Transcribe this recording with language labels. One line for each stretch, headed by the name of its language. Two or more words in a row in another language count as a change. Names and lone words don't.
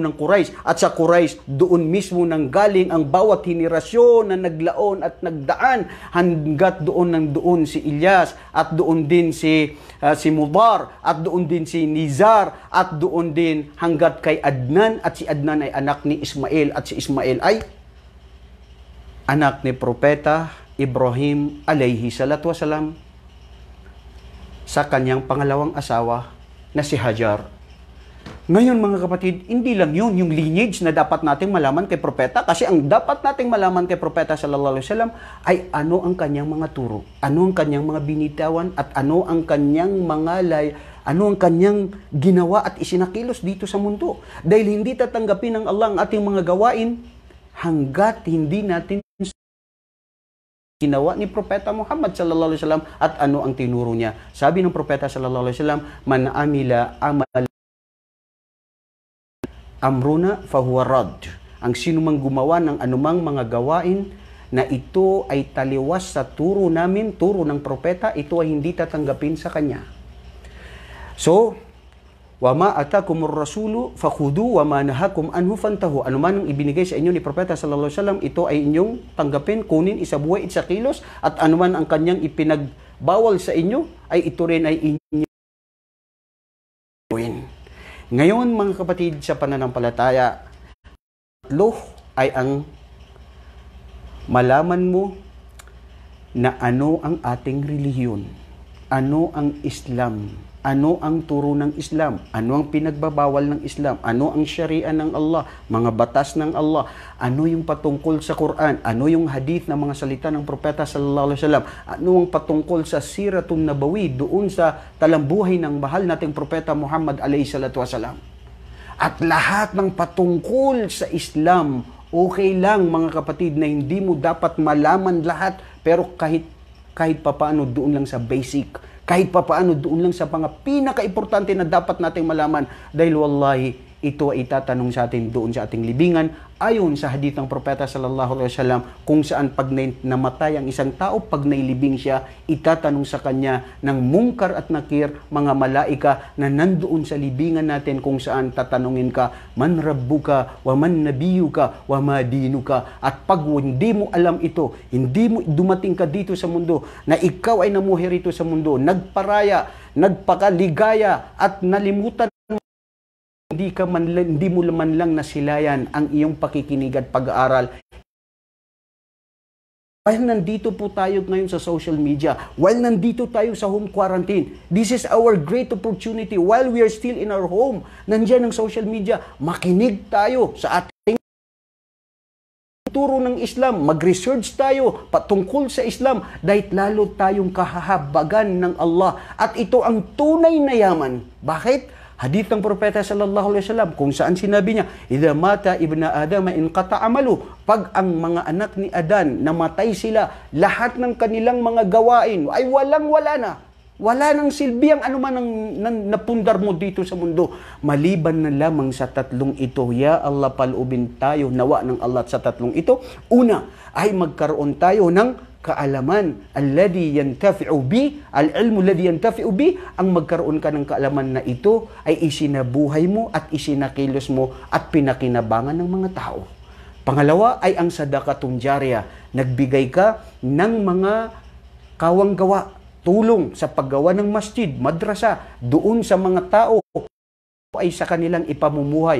Filipino: ng Quraysh, at sa Quraysh doon mismo nanggaling ang bawat henerasyon na naglaon at nagdaan hanggat doon si Ilyas, at doon din si Mudar, at doon din si Nizar, at doon din hanggat kay Adnan, at si Adnan ay anak ni Ismail, at si Ismail ay anak ni Propeta Ibrahim
Arabic: عليه الصلاة والسلام
Filipino: sa kanyang pangalawang asawa na si Hajar. Ngayon mga kapatid, hindi lang yun yung lineage na dapat nating malaman kay Propeta, kasi ang dapat nating malaman kay Propeta
Arabic: صلى الله عليه وسلم
Filipino: ay ano ang kanyang mga turo, ano ang kanyang mga binitawan, at ano ang kanyang ano ang kanyang ginawa at isinakilos dito sa mundo. Dahil hindi tatanggapin ng Allah ang ating mga gawain hanggat hindi natin ginawa ni Propeta Muhammad
Arabic: صلى الله عليه وسلم
Filipino: at ano ang tinuro niya. Sabi ng Propeta
Arabic: صلى الله عليه وسلم, من عمل عمل أمرنا فهو رد.
Filipino: Ang sino mang gumawa ng anumang mga gawain na ito ay taliwas sa turo namin, turo ng propeta, ito ay hindi tatanggapin sa kanya. So,
Arabic: وما آتاكم الرسول فخذوه وما نهاكم عنه فانتهوا.
Filipino: Ano man ang ibinigay sa inyo ni Propeta
Arabic: صلى الله عليه وسلم,
Filipino: ito ay inyong tanggapin, kunin, isabuhay, isakilos, at ano man ang kanyang ipinagbawal sa inyo, ay ito rin ay inyong gawin. Ngayon mga kapatid sa pananampalataya, tatlo ay ang malaman mo na ano ang ating relihiyon, ano ang Islam, ano ang turo ng Islam, ano ang pinagbabawal ng Islam, ano ang syariah ng Allah, mga batas ng Allah, ano yung patungkol sa Quran, ano yung hadith na mga salita ng Propeta
Arabic: صلى الله عليه وسلم,
Filipino: ano ang patungkol sa
Arabic: السيرة النبوية,
Filipino: doon sa talambuhay ng mahal nating Propeta Muhammad
Arabic: عليه الصلاة والسلام.
Filipino: At lahat ng patungkol sa Islam, okay lang mga kapatid na hindi mo dapat malaman lahat, pero kahit papaano doon lang sa basic, kahit papaano doon lang sa mga pinaka-importante na dapat nating malaman, dahil wallahi ito ay itatanong sa atin doon sa ating libingan, ayon sa hadith ng Propeta
Arabic: صلى الله عليه وسلم,
Filipino: kung saan pag namatay ang isang tao, pag nailibing siya, itatanong sa kanya ng mungkar at nakir, mga malaika na nandoon sa libingan natin, kung saan tatanungin ka,
Arabic: من ربك ومن نبيك وما دينك.
Filipino: At pag hindi mo alam ito, hindi mo dumating ka dito sa mundo, na ikaw ay namuhi rito sa mundo, nagparaya, nagpakaligaya, at nalimutan, hindi mo man lang nasilayan ang iyong pakikinig at pag-aaral.
English: While
Filipino: nandito po tayo ngayon sa
English: social media, while
Filipino: nandito tayo sa
English: home quarantine, this is our great opportunity. While we are still in our home,
Filipino: nandiyan ang
English: social media,
Filipino: makinig tayo sa ating turo ng Islam, mag-research tayo patungkol sa Islam, dahil lalo tayong kahahabagan ng Allah. At ito ang tunay na yaman. Bakit? Hadith ng Propeta
Arabic: صلى الله عليه وسلم,
Filipino: kung saan sinabi niya,
Arabic: إذا مات ابن آدم انقطع عمله.
Filipino: Pag ang mga anak ni Adan namatay sila, lahat ng kanilang mga gawain ay walang-wala na. Wala nang silbi ang anuman ang napundar mo dito sa mundo, maliban na lamang sa tatlong ito. Ya Allah, palubin tayo nawa ng Allah sa tatlong ito. Una ay magkaroon tayo ng kaalaman,
Arabic: الذي ينتفع به العلم الذي ينتفع به,
Filipino: ang magkaroon ka ng kaalaman na ito ay isinabuhay mo at isinakilos mo at pinakinabangan ng mga tao. Pangalawa ay ang
Arabic: صدقة جارية,
Filipino: nagbigay ka ng mga kawang gawa, tulong sa paggawa ng masjid, madrasa, doon sa mga tao ay sa kanilang ipamumuhay.